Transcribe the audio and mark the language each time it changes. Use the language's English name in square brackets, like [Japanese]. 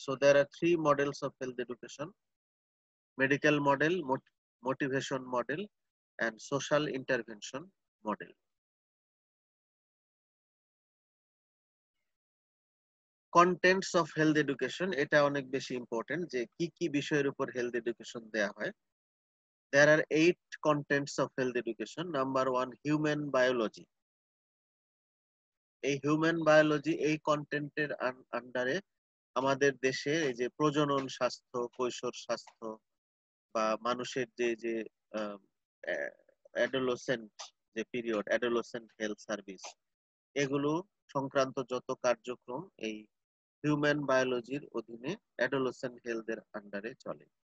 [English] So there are three models of health education: medical model, motivation model and social intervention model. [Bangla] Contents of health education, এটা অনেক বেশি important, যে কি কি বিষয়ের উপর হেলথ এডুকেশন দেয়া হয়। [English] There are 8 contents of health education. Number 1, human biology. [Bangla] এই হিউম্যান বায়োলজি এই কন্টেন্টের আন্ডারে আমাদের দেশে এই যে প্রজনন স্বাস্থ্য, কৈশোর স্বাস্থ্য, বা মানুষের যে যে অ্যাডোলসেন্ট যে পিরিয়ড, অ্যাডোলসেন্ট হেলথ সার্ভিস, এগুলো সংক্রান্ত যত কার্যক্রম এই হিউম্যান বায়োলজির অধীনে অ্যাডোলসেন্ট হেলথের আন্ডারে চলে।